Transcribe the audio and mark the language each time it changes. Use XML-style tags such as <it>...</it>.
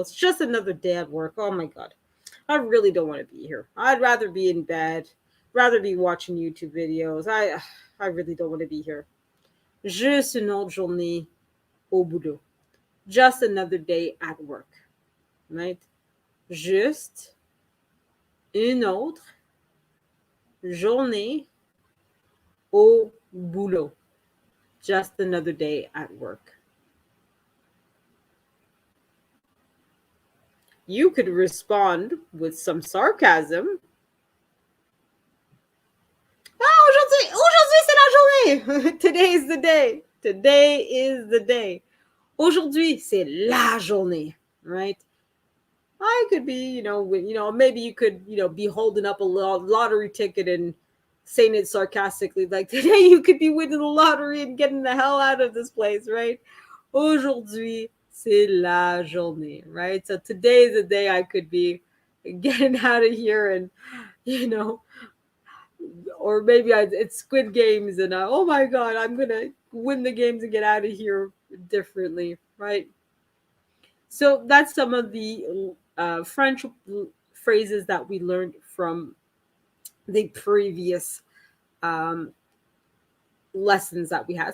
<en>It's just another day at work. Oh my God. I really don't want to be here. I'd rather be in bed, rather be watching YouTube videos. I really don't want to be here.</en> <fr>Juste une autre journée au boulot.</fr> <en>Just another day at work. Right?</en> <fr>Juste une autre journée au boulot.</fr> <en>Just another day at work. You could respond with some sarcasm.</en> <fr>Aujourd'hui c'est la journée.</fr> <en>Today is the day. Today is the day.</en> <fr>Aujourd'hui c'est la journée, right?</fr> <en>I could be, maybe you could, be holding up a lottery ticket and saying it sarcastically, like today you could be winning the lottery and getting the hell out of this place, right?</en> <fr>Aujourd'hui c'est la journée, right?</fr> <en>So today is the day I could be getting out of here, and or maybe it's Squid Games, and oh my God, I'm gonna win the games and get out of here differently, right? So that's some of the French phrases that we learned from the previous lessons that we had.</en>